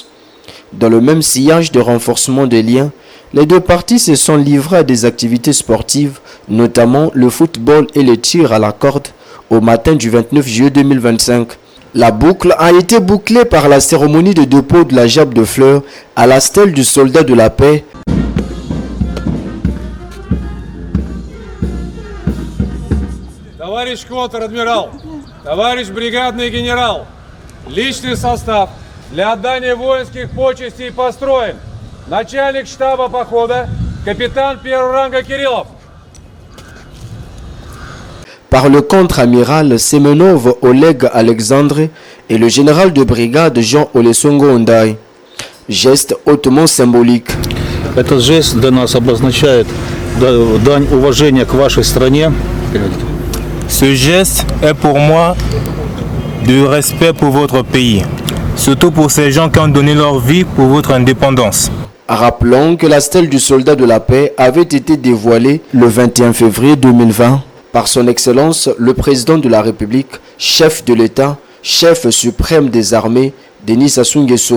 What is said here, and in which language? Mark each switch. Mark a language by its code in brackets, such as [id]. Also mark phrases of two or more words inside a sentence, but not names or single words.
[fr] Dans le même sillage de renforcement des liens, les deux parties se sont livrées à des activités sportives, notamment le football et le tir à la corde, au matin du 29 juillet 2025. La boucle a été bouclée par la cérémonie de dépôt de la gerbe de fleurs à la stèle du soldat de la paix. [ru] Товарищ контр-адмирал, товарищ бригадный генерал, личный состав для отдания воинских почестей построен. Начальник штаба похода, капитан первого ранга Кириллов. [fr] Par le contre-amiral Semenov Oleg Alexandre et le général de brigade Jean Olesongo Ndaye. Geste hautement symbolique. [ru] Этот жест для нас обозначает дань уважения к вашей стране. [fr] Ce geste est pour moi de respect pour votre pays, surtout pour ces gens qui ont donné leur vie pour votre indépendance. Rappelons que la stèle du soldat de la paix avait été dévoilée le 21 février 2020 par son Excellence le Président de la République, chef de l'État, chef suprême des armées, Denis Sassou Nguesso.